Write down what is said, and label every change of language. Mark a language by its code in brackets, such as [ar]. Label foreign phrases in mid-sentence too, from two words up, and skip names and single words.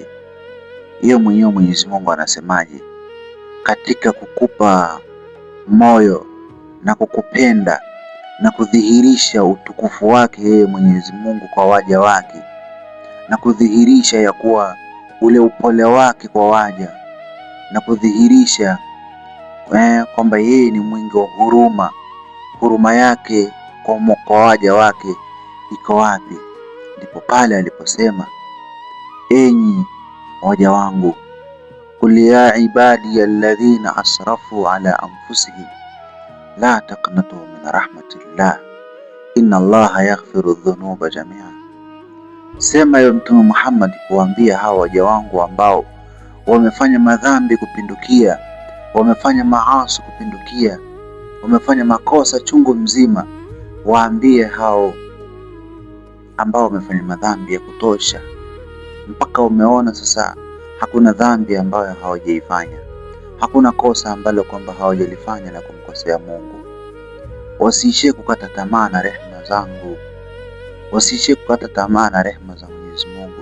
[sw] Yeye mwenyewe Mwenyezi Mungu anasemaje katika kukupa moyo na kukupenda na kudhihirisha utukufu wake yeye Mwenyezi Mungu kwa waja wake, na kudhihirisha ya kuwa ule upole wake kwa waja, na kudhihirisha kwamba yeye ni mwingi wa huruma. Huruma yake kwa waja wake iko wapi? Ndipo pale aliposema, enyi waja wangu, [ar] قل يا عبادي الذين أسرفوا على أنفسهم لا تقنطوا من رحمة الله إن الله يغفر الذنوب جميعا. [sw] Sema ya Mtume Muhammad kuambia hawa waja wangu ambao wamefanya madhambi kupindukia, wamefanya maasi kupindukia, wamefanya makosa chungu mzima, waambie hao ambao wamefanya madhambi ya kutosha mpaka umeona sasa hakuna dhambi ambayo hawajaifanya, hakuna kosa ambalo kwamba hawajalifanya na kumkosea Mungu, wasiishie kukata tamaa na rehema zangu, wasiishie kukata tamaa na rehema za Mwenyezi Mungu.